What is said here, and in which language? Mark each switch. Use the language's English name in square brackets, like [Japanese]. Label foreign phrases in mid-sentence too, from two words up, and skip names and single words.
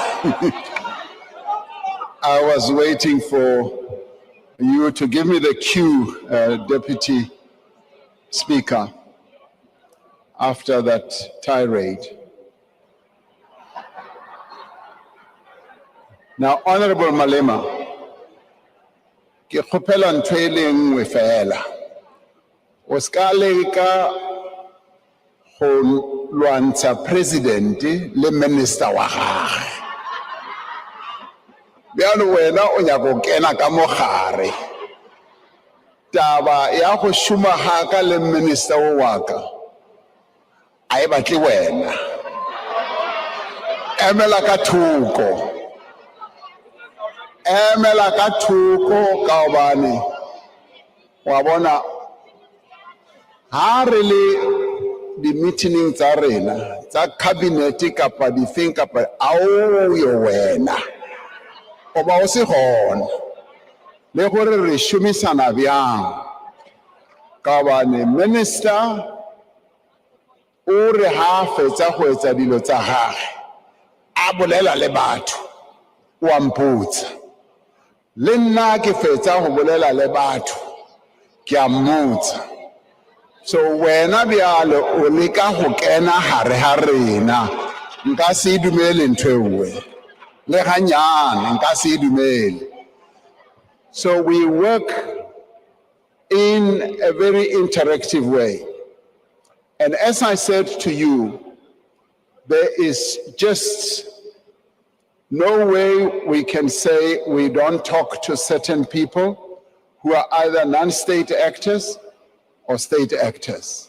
[English] I was waiting for you to give me the cue, Deputy Speaker, after that tirade. Now, Honourable [Southern Sotho] Malema, ke kgopela ntho e le nngwe fela. O ska leka go lwantsha president le minister wa gagwe. [Northern Sotho] Bjalo wena o nyaka go kena ka mogare. Taba ya go šoma ga le minister wa ka a e batle wena. Emela ka thoko. Emela ka thoko ka obane wa bona ha re le di meeting tsa rena tsa cabinet kapa di thing kapa ao yo wena o ba o se gona le gore re shumisana byang ka bane minister [Southern Sotho] o re ha fetsa go etsa dilo tsa gagwe a bolela le batho wa mputsa le nna ke fetsa go bolela le batho ke a mmutsa. [Northern Sotho] So wena byalo o leka go kena hare ha rena nka se dumele ntwe we le ganyana nka se dumele. [English] So we work in a very interactive way, and as I said to you, there is just no way we can say we don't talk to certain people who are either non-state actors or state actors.